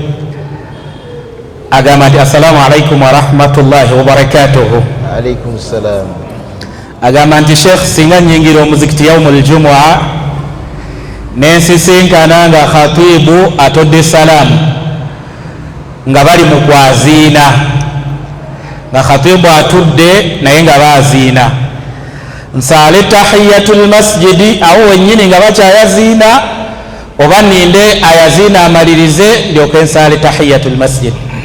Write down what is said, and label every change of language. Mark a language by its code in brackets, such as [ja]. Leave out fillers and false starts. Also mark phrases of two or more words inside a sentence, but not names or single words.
[lg] agamba nti [ar] السلام عليكم ورحمة الله وبركاته عليكم السلام [lg] agamba nti sheekh singa nyingira omuzikiti [ar] يوم الجمعة [lg] nensisinkana nga khatibu atodde salaamu nga bali mu kwaziina nga khatibu atudde naye nga baziina nsaale [ar] تحية المسجد [lg] awo wennyini nga bakyayaziina oba ninde ayaziina amalirize ndyoke nsaale [ar] تحية المسجد